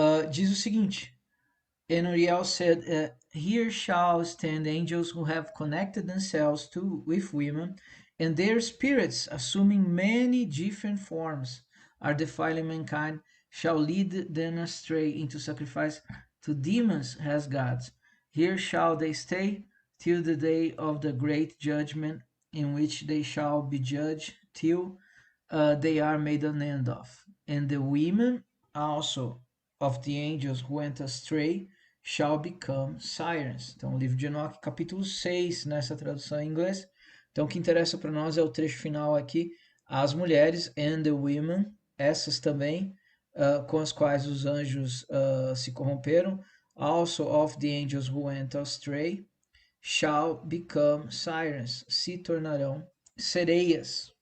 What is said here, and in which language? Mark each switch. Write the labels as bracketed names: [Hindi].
[Portuguese] diz o seguinte: [English] And Uriel said, Here shall stand angels who have connected themselves with women, and their spirits, assuming many different forms, are defiling mankind, shall lead them astray into sacrifice to demons as gods. Here shall they stay till the day of the great judgment, in which they shall be judged till they are made an end of. And the women also of the angels who went astray shall become sirens. [Portuguese] Então, o livro de Enoque, capítulo 6, nessa tradução em inglês. Então, o que interessa para nós é o trecho final aqui, as mulheres [English] and the women, [Portuguese] essas também, com as quais os anjos se corromperam, [English] also of the angels who went astray, shall become sirens, [Portuguese] se tornarão sereias.